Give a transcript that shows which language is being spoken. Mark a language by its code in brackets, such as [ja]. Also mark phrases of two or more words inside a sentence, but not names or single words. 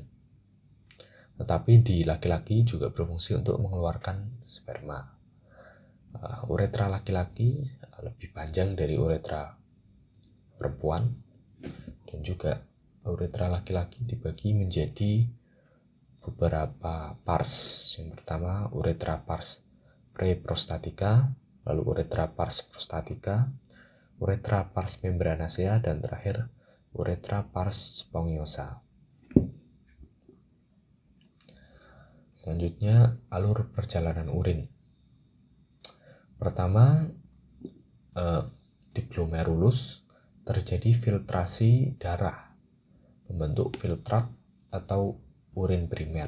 [id] Tetapi di laki-laki juga berfungsi untuk mengeluarkan sperma. Uretra laki-laki lebih panjang dari uretra perempuan, dan juga uretra laki-laki dibagi menjadi beberapa pars. Yang pertama uretra [la] pars preprostatica, [id] lalu uretra [la] pars prostatica, [id] uretra [la] pars membranacea, [id] dan terakhir uretra [la] pars spongiosa. [id] Selanjutnya alur perjalanan urin. Pertama, di glomerulus terjadi filtrasi darah membentuk filtrat atau urin primer.